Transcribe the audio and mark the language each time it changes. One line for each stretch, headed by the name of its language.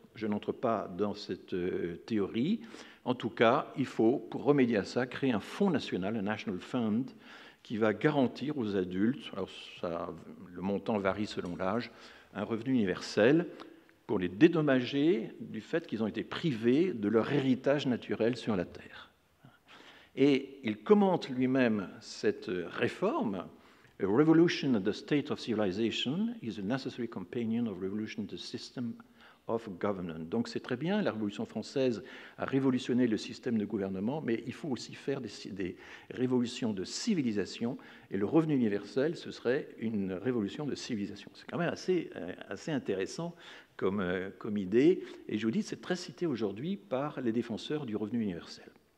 French: Je n'entre pas dans cette théorie. En tout cas, il faut, pour remédier à ça, créer un fonds national, un National Fund, qui va garantir aux adultes, alors le montant varie selon l'âge, un revenu universel pour les dédommager du fait qu'ils ont été privés de leur héritage naturel sur la terre. Et il commente lui-même cette réforme.
English: A revolution in the state of civilization is a necessary companion of revolution in the system of government.
French: Donc c'est très bien, la Révolution française a révolutionné le système de gouvernement, mais il faut aussi faire des révolutions de civilisation, et le revenu universel, ce serait une révolution de civilisation. C'est quand même assez intéressant comme idée, et je vous dis, c'est très cité aujourd'hui par les défenseur du revenu universel.